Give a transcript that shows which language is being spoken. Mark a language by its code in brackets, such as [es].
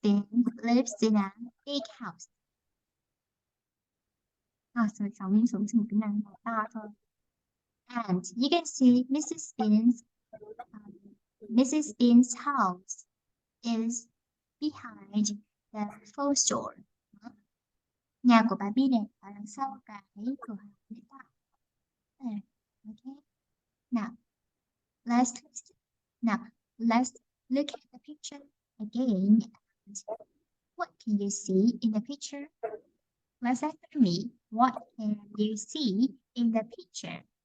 [en] Bean lives in a big house. [vi] Rồi sống trong một cái nhà to thôi. [en] And you can see Mrs. Bean's house is behind the phone store. [vi] Nhà của bà Bi này ở đằng sau cái cửa hàng điện thoại. [en] Okay. Now let's look at the picture again. And what can you see in the picture? Let's answer me. What can you see in the picture?